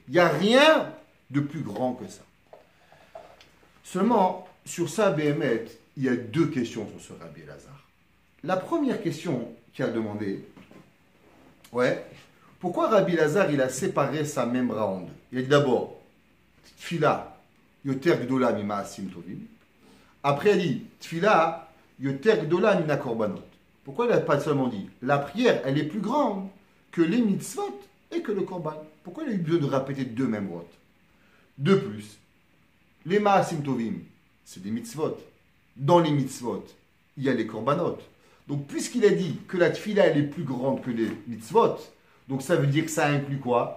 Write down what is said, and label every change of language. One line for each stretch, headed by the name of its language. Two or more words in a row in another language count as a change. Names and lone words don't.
French: Il n'y a rien de plus grand que ça. Seulement, sur ça, Béhémet, il y a deux questions sur ce Rabbi Elazar. La première question qu'il a demandé, pourquoi Rabbi Elazar, il a séparé sa memra en deux? Il a dit d'abord,
Hebrew: תפילה, יותר גדולה ממעשים טובים.
French: Après, il a dit,
Hebrew: תפילה, יותר גדולה מן הקרבנות.
French: Pourquoi il n'a pas seulement dit, la prière, elle est plus grande que les mitzvot et que le korban? Pourquoi il a eu besoin de répéter deux memrot? De plus, les
Hebrew: מעשים טובים,
French: c'est des mitzvot. Dans les mitzvot, il y a les korbanot. Donc, puisqu'il a dit que la tfila, elle est plus grande que les mitzvot, donc ça veut dire que ça inclut quoi?